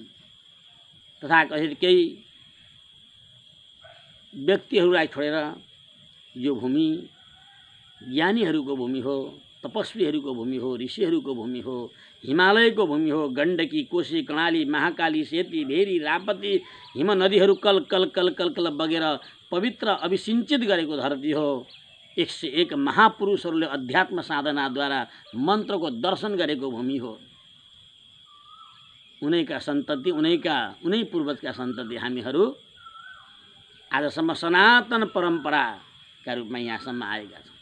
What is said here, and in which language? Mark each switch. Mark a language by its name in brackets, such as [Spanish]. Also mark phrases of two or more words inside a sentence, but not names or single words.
[Nepali] तथाकथित केही व्यक्तिहरूलाई छोडेर यो भूमि ज्ञानीहरूको भूमि हो, तपस्वीहरूको भूमि हो, ऋषिहरूको भूमि हो, हिमालयको भूमि हो। गण्डकी, कोशी, कर्णाली, महाकाली, सेती, भेरी, रापती हिम नदीहरू कल कल कल कल कल बगेर पवित्र अभिसिंचित गरेको धरती हो। 101 महापुरुषहरूले अध्यात्म साधनाद्वारा मन्त्रको दर्शन गरेको भूमि हो। उनैका सन्तति, उनै पूर्वजका सन्तति हामीहरू आजसम्म सनातन परम्पराका रूपमा यहाँसम्म आएका छौँ।